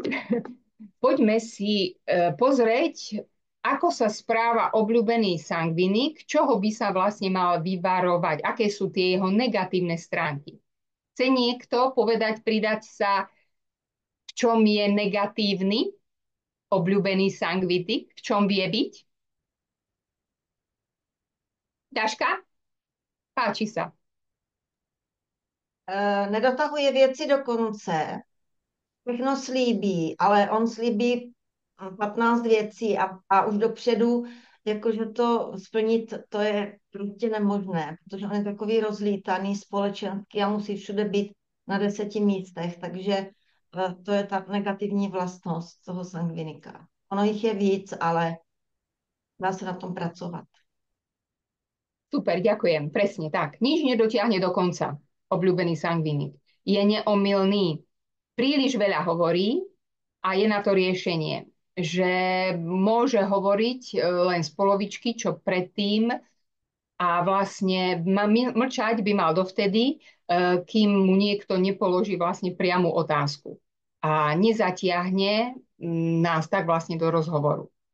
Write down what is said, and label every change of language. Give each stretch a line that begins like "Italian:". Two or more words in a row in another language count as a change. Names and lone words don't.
Slovak: Poďme si pozrieť, ako sa správa obľúbený sangvinik, čoho by sa vlastne mal vyvarovať, aké sú tie jeho negatívne stránky. Chce niekto povedať, pridať sa, v čom je negatívny obľúbený sangvinik, v čom vie byť? Daška? Páči sa.
Czech: Nedotahuje věci do konce, všechno slíbí, ale on slíbí 15 věcí a už dopředu, jakože to splnit, to je prostě nemožné, protože on je takový rozlítaný společensky a musí všude být na 10 místech, takže to je ta negativní vlastnost toho sangvinika. Ono jich je víc, ale dá se na tom pracovat.
Slovak: Super, ďakujem. Presne tak. Nič nedotiahne do konca. Obľúbený sangvinik. Je neomylný. Príliš veľa hovorí a je na to riešenie, že môže hovoriť len z polovičky, čo predtým a vlastne mlčať by mal dovtedy, kým mu niekto nepoloží vlastne priamu otázku a nezatiahne nás tak vlastne do rozhovoru.